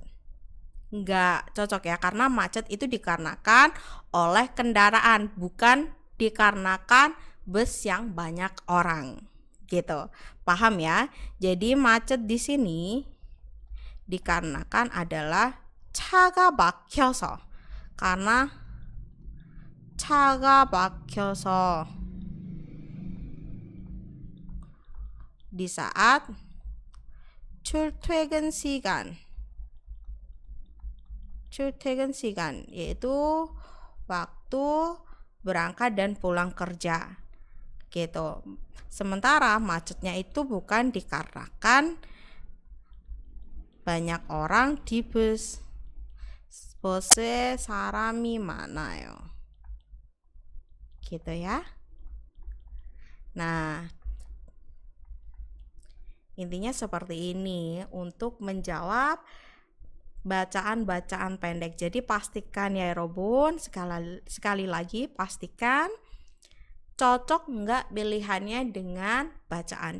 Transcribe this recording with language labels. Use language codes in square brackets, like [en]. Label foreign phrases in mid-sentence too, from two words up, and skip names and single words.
[id] Nggak cocok ya, karena macet itu dikarenakan oleh kendaraan, bukan dikarenakan bus yang banyak orang gitu. Paham ya? Jadi macet di sini dikarenakan adalah [ko] 차가 막혀서. [id] karena [ko] 차가 막혀서 [id] di saat [ko] 출퇴근 시간 [id] yaitu waktu berangkat dan pulang kerja gitu. Sementara macetnya itu bukan dikarenakan banyak orang di bus. [ko] 버스에 사람이 많아요. [id] gitu ya. Nah, intinya seperti ini untuk menjawab bacaan-bacaan pendek. Jadi pastikan ya Robun, sekali lagi pastikan cocok nggak pilihannya dengan bacaan.